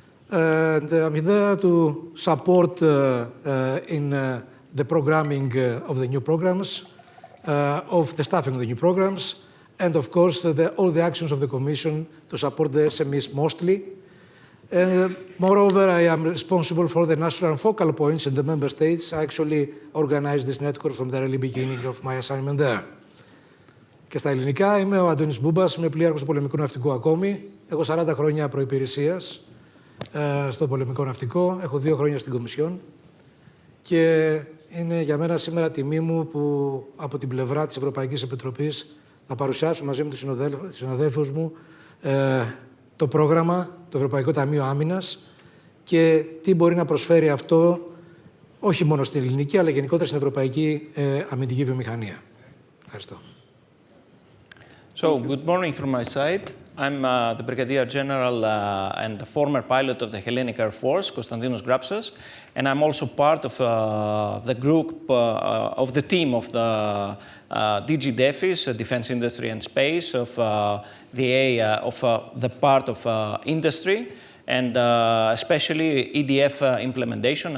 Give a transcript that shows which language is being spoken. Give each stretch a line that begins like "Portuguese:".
English: And I'm there to support in the programming of the new programs, of the staffing of the new programs, and of course all the actions of the Commission to support the SMEs mostly. Moreover, I am responsible for the national focal points in the member states. I actually organized this network from the early beginning of my assignment there.
Greek: Και στα ελληνικά είμαι ο Αντώνης Μπούμπας, είμαι πλοίαρχος του πολεμικού ναυτικού ακόμη. Έχω 40 χρόνια προϋπηρεσίας στο πολεμικό ναυτικό. Έχω 2 χρόνια στην Κομισιόν. Και είναι για μένα σήμερα τιμή μου που από την πλευρά της Ευρωπαϊκής Επιτροπής θα παρουσιάσω μαζί με τους συναδέλφους μου το πρόγραμμα, το Ευρωπαϊκό Ταμείο Άμυνας και τι μπορεί να προσφέρει αυτό όχι μόνο στην ελληνική αλλά γενικότερα στην ευρωπαϊκή αμυντική βιομηχανία. Ευχαριστώ.
English: So, good morning from my side. I'm the Brigadier General and the former pilot of the Hellenic Air Force, Konstantinos Grapsas, and I'm also part of the group of the team of the DG DEFIS, Defense Industry and Space, of the part of industry, and especially EDF implementation.